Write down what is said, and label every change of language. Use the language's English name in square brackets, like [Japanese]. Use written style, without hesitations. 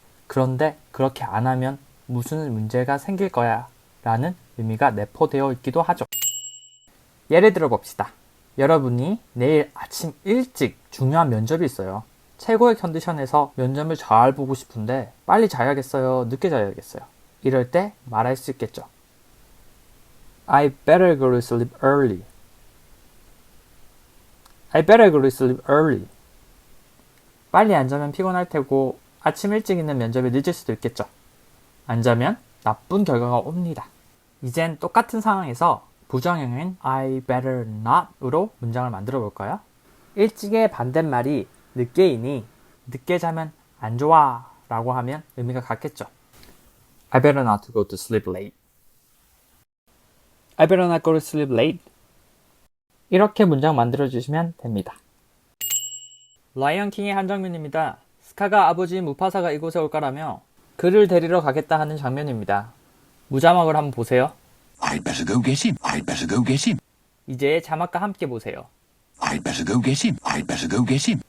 [Korean] 그런데 그렇게 안 하면 무슨 문제가 생길 거야 라는 의미가 내포되어 있기도 하죠. 예를 들어 봅시다. 여러분이 내일 아침 일찍 중요한 면접이 있어요. 최고의 컨디션에서 면접을 잘 보고 싶은데 빨리 자야겠어요? 늦게 자야겠어요? 이럴 때 말할 수 있겠죠. [English] I better go to sleep early. I better go to sleep early. [Korean] 빨리 안 자면 피곤할 테고 아침 일찍 있는 면접에 늦을 수도 있겠죠. 안 자면 나쁜 결과가 옵니다. 이젠 똑같은 상황에서 부정형인 [English] I better not [Korean] 으로 문장을 만들어 볼까요? 일찍의 반대말이 늦게이니 늦게 자면 안 좋아 라고 하면 의미가 같겠죠. [English] I better not to go to sleep late. I better not go to sleep late. [Korean] 이렇게 문장 만들어 주시면 됩니다. 라이언 킹의 한 장면입니다. 스카가 아버지 무파사가 이곳에 올까라며 그를 데리러 가겠다 하는 장면입니다. 무자막을 한번 보세요. [English] I'd better go get him. I'd better go get him. [Korean] 이제 자막과 함께 보세요. [English] I'd better go get him. I'd better go get him.